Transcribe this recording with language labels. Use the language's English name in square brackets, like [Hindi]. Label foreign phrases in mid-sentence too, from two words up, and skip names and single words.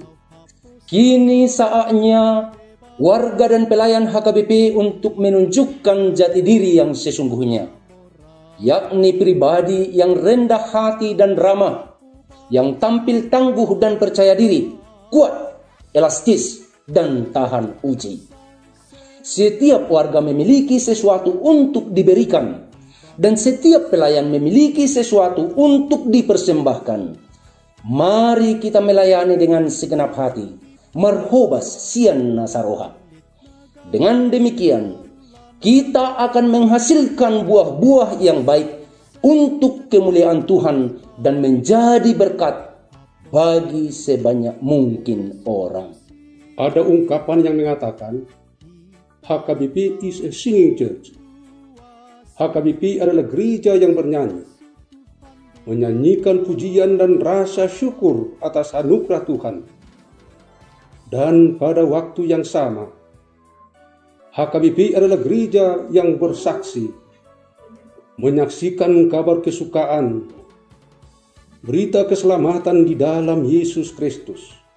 [Indonesian] Kini saatnya warga dan pelayan HKBP untuk menunjukkan jati diri yang sesungguhnya, yakni pribadi yang rendah hati dan ramah, yang tampil tangguh dan percaya diri, kuat, elastis, dan tahan uji. Setiap warga memiliki sesuatu untuk diberikan, dan setiap pelayan memiliki sesuatu untuk dipersembahkan. Mari kita melayani dengan segenap hati. [Batak Toba] Marhobas sian nasaroha. [Indonesian] Dengan demikian, kita akan menghasilkan buah-buah yang baik untuk kemuliaan Tuhan dan menjadi berkat bagi sebanyak mungkin orang. Ada ungkapan yang mengatakan, HKBP [English] is a singing church. [Indonesian] HKBP adalah gereja yang bernyanyi, menyanyikan pujian dan rasa syukur atas anugerah Tuhan. Dan pada waktu yang sama, HKBP adalah gereja yang bersaksi, menyaksikan kabar kesukaan, berita keselamatan di dalam Yesus Kristus.